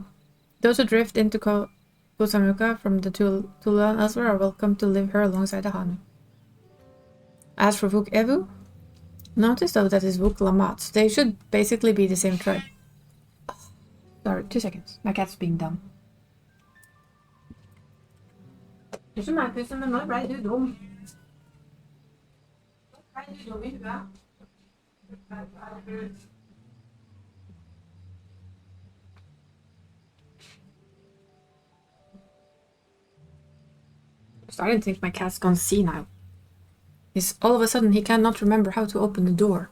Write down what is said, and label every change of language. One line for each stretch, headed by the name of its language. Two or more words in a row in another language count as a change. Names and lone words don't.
English: Those who drift into Kusamuka from the Tula and elsewhere are welcome to live here alongside the Hanu. As for Vuk Evu, notice though that is Vuk Lamat. They should basically be the same tribe. Oh, sorry, 2 seconds. My cat's being dumb.
Norwegian: Ikke meg, pussen, men nå ble du dum. Nå ble du dum I huet.
English: I'm starting to think my cat's gone senile. All of a sudden he cannot remember how to open the door.